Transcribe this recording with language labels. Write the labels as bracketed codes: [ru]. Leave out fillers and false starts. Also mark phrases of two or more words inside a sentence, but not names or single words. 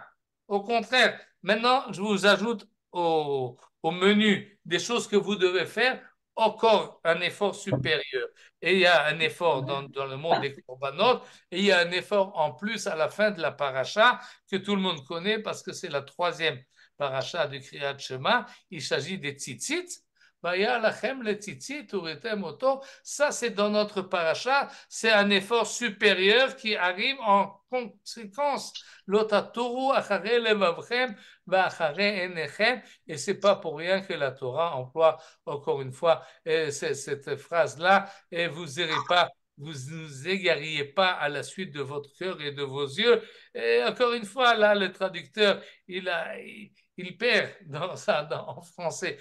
[fr] Au contraire, maintenant, je vous ajoute au menu des choses que vous devez faire, encore un effort supérieur. Et il y a un effort dans le monde des corbanotes, et il y a un effort en plus à la fin de la paracha, que tout le monde connaît parce que c'est la troisième paracha du Kriyat Shema. Il s'agit des tzitzit. [he] והיה לכם לציצית וראיתם אתו. [fr] Ça, c'est dans notre paracha. C'est un effort supérieur qui arrive en conséquence. [he] ולא תתורו אחרי לבבכם ואחרי עיניכם. [fr] Et c'est pas pour rien que la Torah emploie encore une fois cette phrase-là. Et vous irez pas, vous ne vous égariez pas à la suite de votre cœur et de vos yeux. Et encore une fois, là, le traducteur, il perd dans ça en français.